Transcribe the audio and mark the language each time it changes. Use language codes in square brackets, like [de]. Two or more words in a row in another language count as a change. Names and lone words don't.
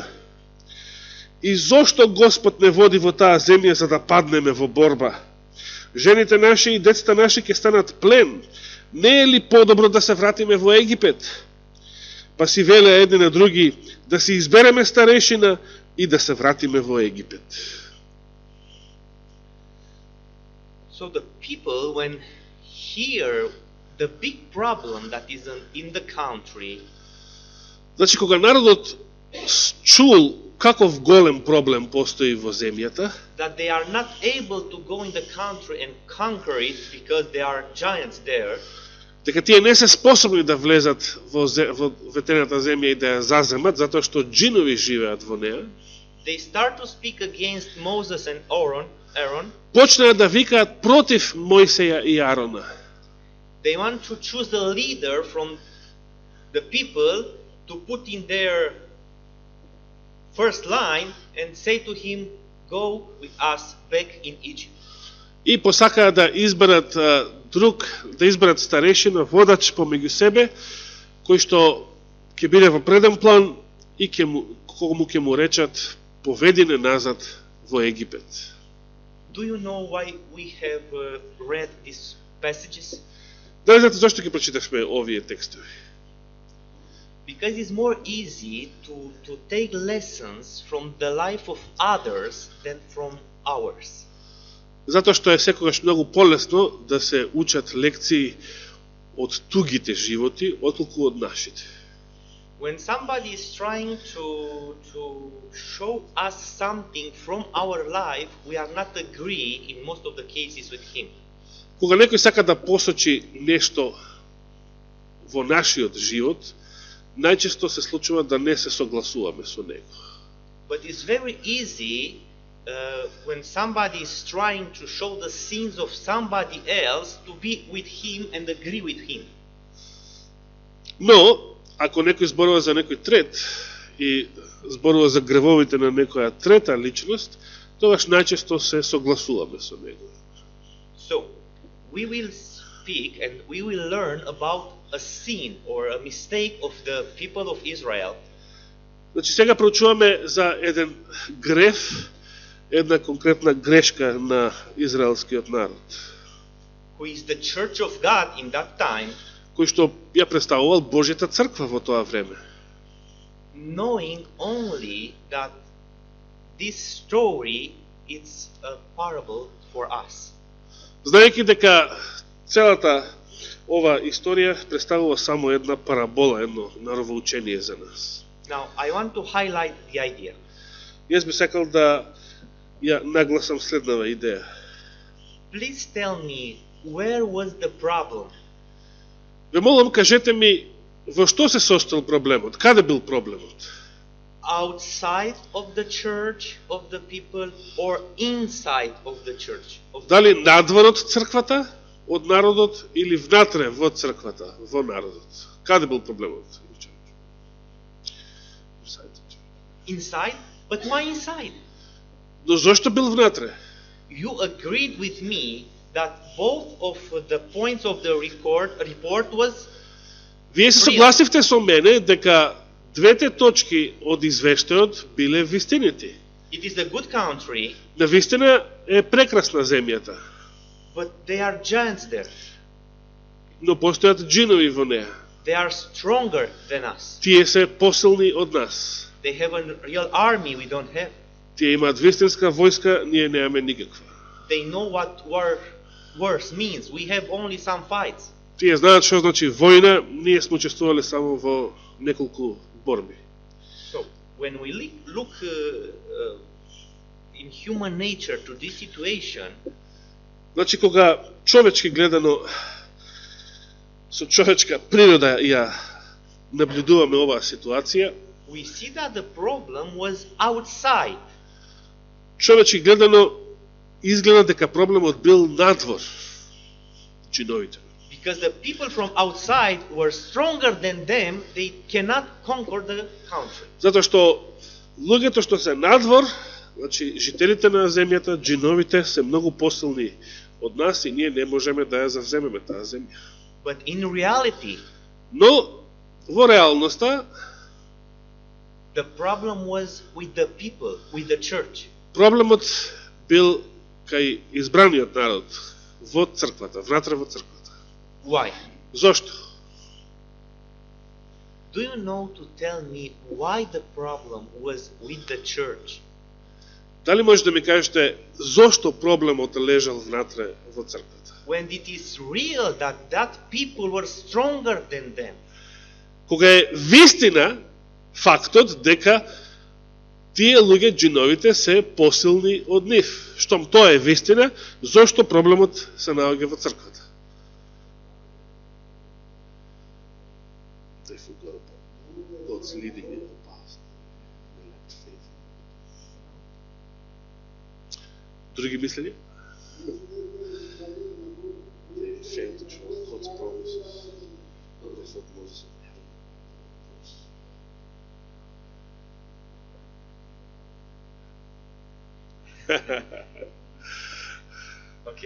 [mk] И зошто Господ не води во таа земја за да паднеме во борба? Жените наши и децата наши ќе станат плен. Не е ли подобро да се вратиме во Египет? Па си велеа едни на други да си избереме старешина и да се вратиме во Египет. [en] So the people, when hear the big problem that is in the country, [mk] Значи, кога народот чул каков голем проблем постои во земјата, [en] that they are not able to go in the country and conquer it because there are giants there, [mk] дека тие не се способни да влезат во ветената земја и да ја заземат, затоа што джинови живеат во неа, [en] they start to speak against Moses and Aaron. [mk] почнаа да викаат против Мојсеја и Арона. [en] They want to choose the leader from the people to put in their first line and say to him, go with us back in Egypt. [mk] И посакаа да изберат да изберат старешина, водач помеѓу себе, кој што ќе биде во преден план и кому ќе му речат: поведи не назад во Египет. [en] Do you know why we have read these passages? [mk] Дали знаете зашто ќе прочитавме овие текстови? [en] Because it's more easy to take lessons from the life of others than from ours. [mk] Затоа што е секогаш многу полесно да се учат лекции од тугите животи, отколку од нашите. [en] When somebody is trying to show us something from our life, we are not agree in most of the cases with him. [mk] Кога некој сака да посочи нешто во нашиот живот, најчесто се случува да не се согласуваме со него. [en] But it's very easy when somebody is trying to show the sins of somebody else, to be with him and agree with him. [mk] Но, ако некој зборува за некој трет и зборува за гревовите на некоја трета личност, тогаш најчесто се согласуваме со него. [en] So, we will speak and we will learn about a sin or a mistake of the people of Israel. [mk] Значи, сега проучуваме за еден грев, една конкретна грешка на израелскиот народ, [en] Who is the church of God in that time, [mk] кој што ја представувал Божјата црква во тоа време. [en] knowing only that this story is a parable for us. [mk] Знаејќи дека целата ова историја представува само една парабола, едно наровоучение за нас. [en] Now, I want to highlight the idea. [mk] Јас би сакал да ја нагласам следнава идеја. [en] Please tell me, where was the problem? [mk] Ве молам, кажете ми, во што се состоел проблемот? Каде бил проблемот? [en] Outside of the church of the people or inside of the church? [mk] Дали надвор од црквата, од народот, или внатре во црквата, во народот? Каде бил проблемот? [en] Inside? But why inside? [mk] Но зошто бил внатре? [en] You agreed with me that both of the points of the report was [mk] Вие се [en] real. [mk] согласивте со мене дека двете точки од извештајот биле вистините. [en] It is a good country, [mk] Навистина е прекрасна земјата, [en] but they are giants there. [mk] но постојат джинови во неа. [en] They are stronger than us. [mk] Тие се посилни од нас. [en] They have a real army we don't have. [mk] Тие имаат вистинска војска, ние немаме никаква. [en] They know what wars means. We have only some fights. [mk] Тие знаат што значи војна, ние сме учествувале само во неколку борби. [en] So, when we look in human nature to this situation, [mk] Значи, кога човечки гледано, со човечка природа ја наблюдуваме оваа ситуација, [en] we see that the problem was outside. [mk] човечки гледано, изгледа дека проблемот бил надвор джиновите. [en] Because the people from outside were stronger than them, they cannot conquer the country. [mk] Затоа што луѓето што се надвор, значи жителите на земјата, джиновите, се многу посилни од нас и ние не можеме да ја завземеме таа земја. [en] But in reality, [mk] Но во реалноста [en] the problem was with the people, with the church. [mk] проблемот бил кај избраниот народ во црквата, внатре во црквата. [en] Why? [mk] Зошто? [en] Do you know to tell me why the problem was with the church? [mk] Дали може да ми кажете зошто проблемот лежал внатре во црквата? [en] When it is real that people were stronger than them. [mk] Кога е вистина фактот дека тие луѓе джиновите се посилни од нив. Штом тоа е вистина, зошто проблемот се наоѓа во црквата? [en] God's leading in the past. [mk] Други мислења? [en] They failed to trust God's promises. They thought Moses Okay.